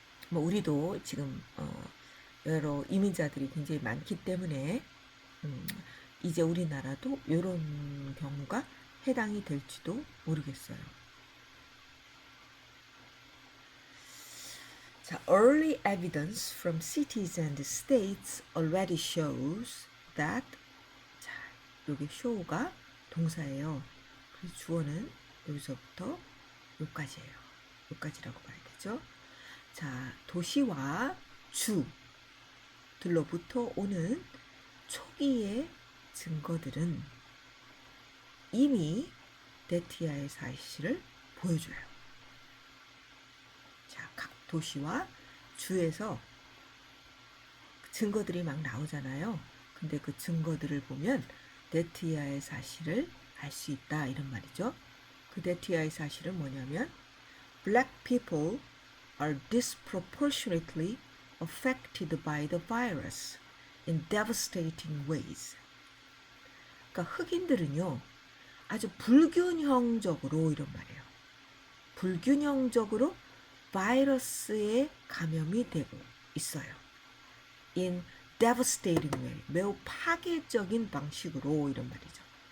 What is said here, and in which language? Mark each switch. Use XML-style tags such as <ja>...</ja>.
<ko>우리도 지금 여러 이민자들이 굉장히 많기 때문에 이제 우리나라도 이런 경우가 해당이 될지도 모르겠어요.</ko> <en>자, early evidence from cities and states already shows that</en> <ko>자, 여기 show가 동사예요. 그래서 주어는 여기서부터 여기까지예요. 여기까지라고 봐야 되죠. 자, 도시와 주들로부터 오는 초기의 증거들은 이미 데티아의 사실을 보여줘요. 자, 각 도시와 주에서 증거들이 막 나오잖아요. 근데 그 증거들을 보면 데티아의 사실을 알 수 있다 이런 말이죠. 그 데티아의 사실은 뭐냐면</ko> <en>Black people are disproportionately affected by the virus in devastating ways.</en> <ko>그러니까 흑인들은요, 아주 불균형적으로 이런 말이에요. 불균형적으로 바이러스에 감염이 되고 있어요.</ko> <en>In devastating way.</en> <ko>매우 파괴적인 방식으로 이런 말이죠.</ko>